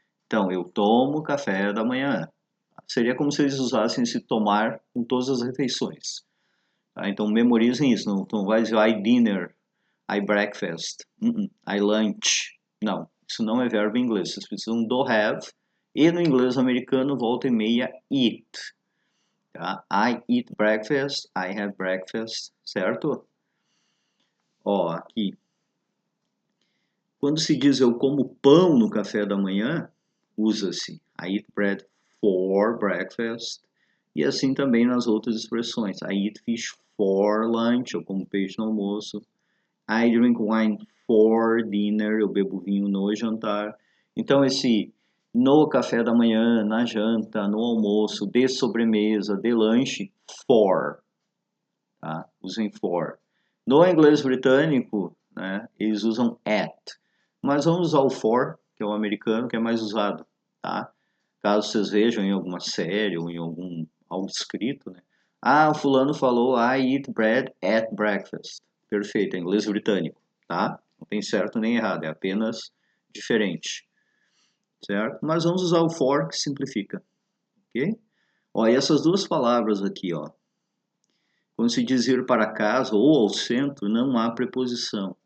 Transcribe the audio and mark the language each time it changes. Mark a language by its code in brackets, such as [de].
[pt] Então, eu tomo café da manhã. Seria como se eles usassem esse tomar com todas as refeições. Tá? Então, memorizem isso. Não, tu não vai dizer [en] I dinner, I breakfast, I lunch. [pt] Não, isso não é verbo em inglês. Vocês precisam do have. E no inglês americano, volta e meia, eat. Tá? [en] I eat breakfast, I have breakfast, certo? [pt] Ó, aqui. Quando se diz eu como pão no café da manhã, usa-se [en] I eat bread for breakfast. [pt] E assim também nas outras expressões. [en] I eat fish for lunch, [pt] eu como peixe no almoço. [en] I drink wine for dinner, [pt] eu bebo vinho no jantar. Então esse no café da manhã, na janta, no almoço, de sobremesa, de lanche, for. Tá? Usem for. No inglês britânico, né, eles usam at. Mas vamos usar o for, que é o americano, que é mais usado. Tá? Caso vocês vejam em alguma série ou em algo escrito, né? O fulano falou [en] I eat bread at breakfast. [pt] Perfeito, é inglês britânico, tá? Não tem certo nem errado, é apenas diferente, certo? Mas vamos usar o for, que simplifica, ok? Ó, e essas duas palavras aqui, ó. Quando se diz ir para casa ou ao centro, não há preposição.